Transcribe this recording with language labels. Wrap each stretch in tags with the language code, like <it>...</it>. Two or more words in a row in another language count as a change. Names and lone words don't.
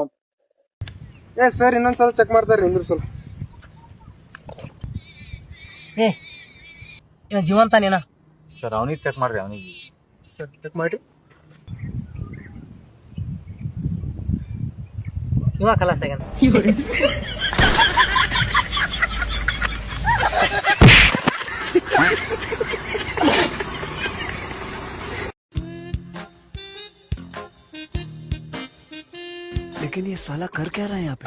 <kn>ಸರ್ ಇನ್ನೊಂದ್ಸಲ ಚೆಕ್ ಮಾಡ್ತಾರ್ರಿ ನಿಂದ್ರು ಸ್ವಲ್ಪ. ಏ ಇವ ಜೀವಂತಾನೇನ? ಸರ್ ಅವನಿಗೆ ಚೆಕ್ ಮಾಡ್ರಿ. ಅವನಿಗೆ ಸರ್ ಚೆಕ್ ಮಾಡಿ. ಇವ ಕಲಾಸ್ ಆಗ್ಯಾನ.</kn> <hi>लेकिन ये साला कर क्या रहा है यहाँ पे?</hi>